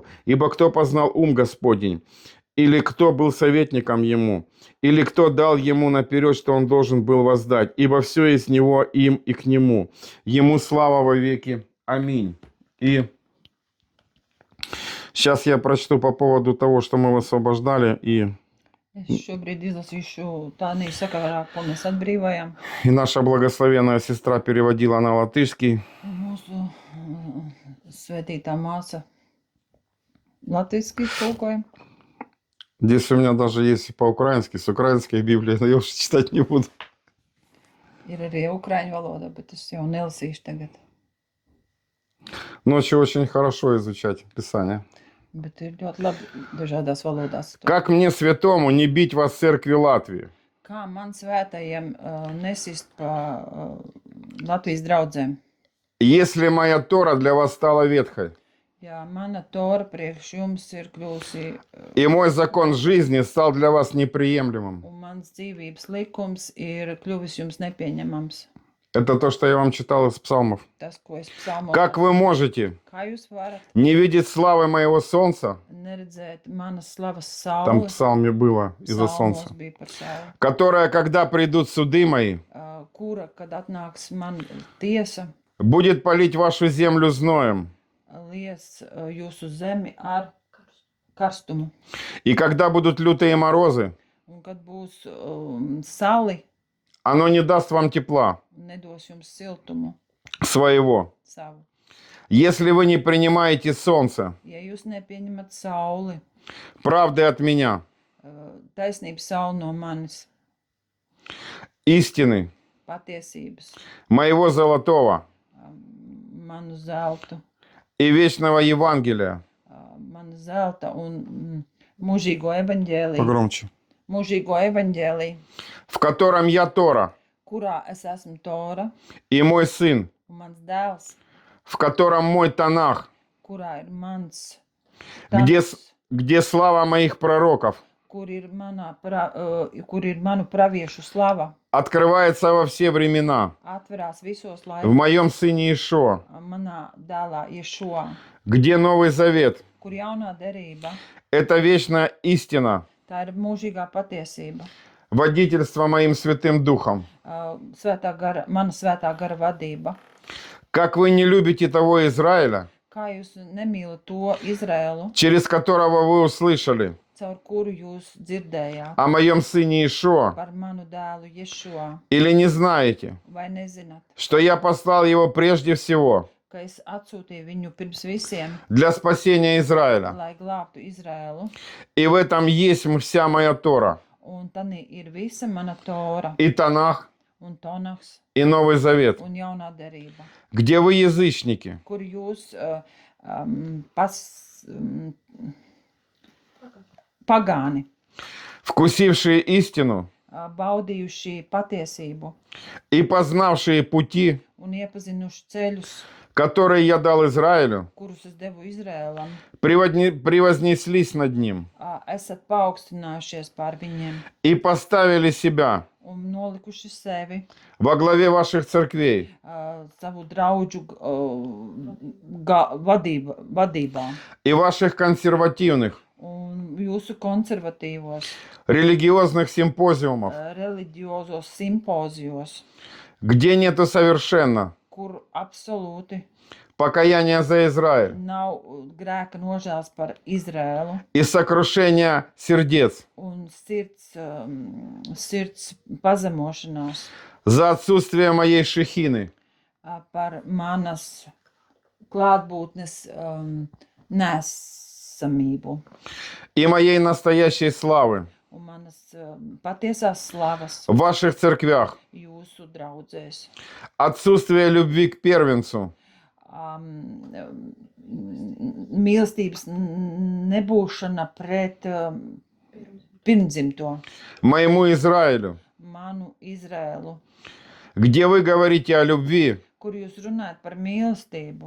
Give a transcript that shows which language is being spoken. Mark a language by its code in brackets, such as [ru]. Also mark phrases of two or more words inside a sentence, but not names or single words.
[ru] Ибо кто познал ум Господень, или кто был советником Ему, или кто дал Ему наперед, что Он должен был воздать, ибо все из Него, им и к Нему. Ему слава во веки. Аминь. И сейчас я прочту по поводу того, что мы освобождали, и [lv] Es šobrīd izlasīšu Tānijas sakarā, ko mēs atbrīvojam. [ru] наша благословенная сестра переводила на латышский. [lv] Mūsu svētītā māsa latviski tulkoja. [ru] Здесь у меня даже есть и по-украински, с украинской Библией, но я уже читать не буду. [lv] Ir arī ukraiņu valoda, bet es jau nelasīšu tagad. [ru] Ночью очень хорошо изучать Писание. [lv] Bet ir ļoti labi dažādās valodās. to. [ru] Как мне, святому, не бить вас в церкви Латвии? [lv] Kā man svētajiem nesist pa Latvijas draudzēm? [ru] Если моя Тора для вас стала ветхой, [lv] Ja mana tora priekš jums ir kļūsi, [ru] и мой закон жизни стал для вас неприемлемым. [lv] un mans dzīvības likums ir kļuvis jums nepieņemams. [ru] Это то, что я вам читал из псалмов. [lv] Tas, ko es psalmos. [ru] Как вы можете [lv] Kā jūs varat [ru] не видеть славы моего солнца? [lv] neredzēt manas slavas [ru] Там в [lv] sauli? [ru] псалме было из-за [lv] Psalmos [ru] солнца. [lv] bija par sauli. [ru] Которая, когда придут суды мои, [lv] Kura, kad atnāks man tiesa, [ru] будет палить вашу землю зноем. [lv] lies jūsu zemi ar karstumu. [ru] И когда будут лютые морозы, [lv] Un kad būs sali, [ru] оно не даст вам тепла [lv] nedos jums siltumu [ru] своего. [lv] savu. [ru] Если вы не принимаете солнце, [lv] Ja jūs nepieņemat sauli, [ru] правды от меня, [lv] taisnības sauli no manis, [ru] истины, [lv] patiesības, [ru] моего золотого [lv] manu zeltu, [ru] и вечного Евангелия. [lv] mana zelta un mūžīgo evaņģēliju, [ru] Погромче. [lv] mūžīgo evaņģēliju, [ru] В котором я Тора [lv] kurā es esmu Tora [ru] и мой сын, [lv] un mans dēls, [ru] в котором мой Танах, [lv] kurā ir mans [ru] где, [lv] Tanaks, [ru] где слава моих пророков, [lv] kur ir manu praviešu slava, [ru] открывается во все времена. [lv] atverās visos [ru] В [lv] laikos [ru] моем сыне Ишо, [lv] manā dēlā Ješua, [ru] где Новый Завет. [lv] kur jaunā derība, [ru] Это вечная истина, [lv] tā ir mūžīgā patiesība. [ru] водительство моим Святым Духом. [lv] Mana svētā gara vadība. [ru] Как вы не любите того Израиля, [lv] Kā jūs nemīlat to Izraēlu, [ru] через которого вы услышали [lv] caur kuru jūs dzirdējāt [ru] о моем сыне Ишо, [lv] par manu dēlu Ješua, [ru] или не знаете, [lv] vai nezināt, [ru] что я послал его прежде всего [lv] ka es atsūtīju viņu pirms visiem, [ru] для спасения Израиля. [lv] lai glābtu Izraēlu, [ru] И в этом есть вся моя Тора, [lv] un tanī ir visa mana tora, [ru] и Танах, [lv] un Tonaks, [ru] и Новый Завет, [lv] un jaunā derība, [ru] где вы язычники, [lv] kur jūs pagāni, [ru] вкусившие истину [lv] baudījuši patiesību [ru] и познавшие пути, [lv] un iepazinuši ceļus, [ru] которые я дал Израилю, [lv] kurus es devu Izrēlam, [ru] превознеслись над ним [lv] esat paaugstinājušies pār viņiem [ru] и поставили себя [lv] un nolikuši sevi [ru] во главе ваших церквей, [lv] savu draudžu vadībā [ru] и ваших консервативных, [lv] un jūsu konservatīvos, [ru] религиозных симпозиумов, [lv] reliģiozos simpozijos, [ru] где нету совершенно [lv] kur absolūti [ru] покаяния за Израиль [lv] nav grēka nožēls par Izrēlu [ru] и сокрушения сердец [lv] un sirds pazemošanās [ru] за отсутствие моей шехины, [lv] par manas klātbūtnes nesamību [ru] и моей настоящей славы [lv] un manas patiesās slavas [ru] в ваших церквях, [lv] jūsu draudzēs. [ru] отсутствие любви к первенцу, [lv] Mīlestības nebūšana pret pirmdzimto, [ru] моему Израилю, [lv] manu Izrēlu, [ru] где вы говорите о любви, [lv] kur jūs runājat par mīlestību,